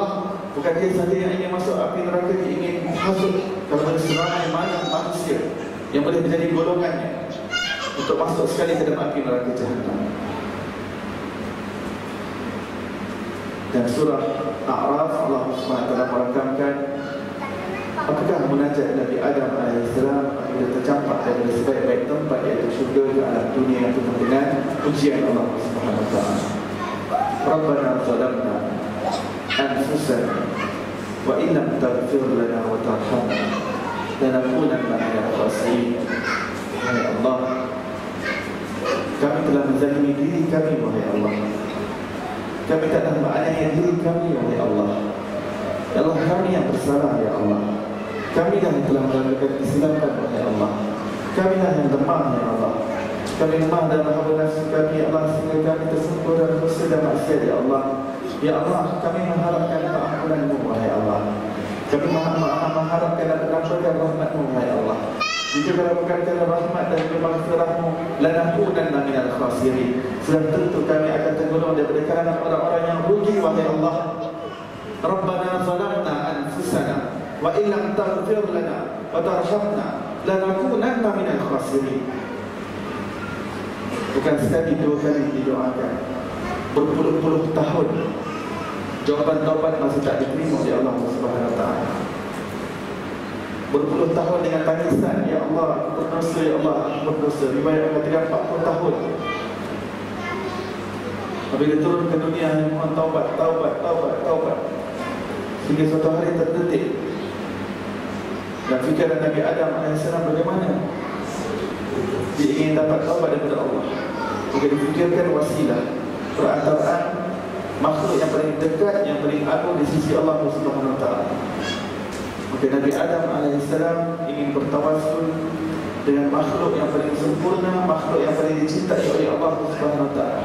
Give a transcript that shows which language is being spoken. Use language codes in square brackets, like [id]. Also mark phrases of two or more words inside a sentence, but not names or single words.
[ms] Bukan dia saja yang ingin masuk api neraka, dia ingin hasut kepada seramai mana manusia yang boleh menjadi golongannya untuk masuk sekali ke dalam api neraka Jahannam. Dan surah A'raf Allah SWT merekamkan apakah munajat Nabi Adam AS apabila tercampak daripada sebaik-baik tempat, iaitu syurga ke alam dunia yang penuh dengan ujian Allah SWT. [ar] ربنا ظلمنا أنفسنا وإن لم تغفر لنا وترحمنا لنكونن من الخاسرين. [ms] Wahai Allah, kami telah menzalimi diri kami, wahai Allah. Kami tak dapat menganiaya diri kami, wahai Allah. Ya Allah, kami yang bersalah, ya Allah. Kami yang telah melakukan kesilapan, wahai Allah. Kami yang lemah, ya Allah. Kami lemah dalam hawa nafsu kami, ya Allah, sehingga kami tersungkur dalam dosa dan maksiat, ya Allah. Ya Allah, kami mengharapkan keampunan-Mu, wahai Allah. Kami mengharapkan dan mendampakkan rahmat-Mu, wahai Allah. Jika kalau bukan kerana rahmat dan maghfirah-Mu, [ar] لنكونن من الخاسرين, [ms] sudah tentu kami akan tergolong daripada kalangan orang-orang yang rugi, wahai Allah. [ar] ربنا ظلمنا أنفسنا وإن لم تغفر لنا وترحمنا لنكونن من الخاسرين. [ms] Bukan sekali, dua kali didoakan. berpuluh-puluh tahun jawapan taubat masih tak diterima oleh Allah [ar] سبحانه وتعالى. [ms] Berpuluh tahun dengan tangisan, ya Allah, berdosa, ya Allah, berdosa. Riwayat mengatakan 40 tahun. Apabila turun ke dunia, mohon taubat, taubat, taubat, taubat. Hingga suatu hari terdetik dan fikiran Nabi Adam AS bagaimana dia ingin dapat taubat daripada Allah. Maka difikirkan wasilah, perantaraan makhluk yang paling dekat, yang paling agung di sisi Allah [ar] سبحانه وتعالى. [ms] Maka Nabi Adam AS ingin bertawassul dengan makhluk yang paling sempurna, makhluk yang paling dicintai oleh Allah [ar] سبحانه وتعالى.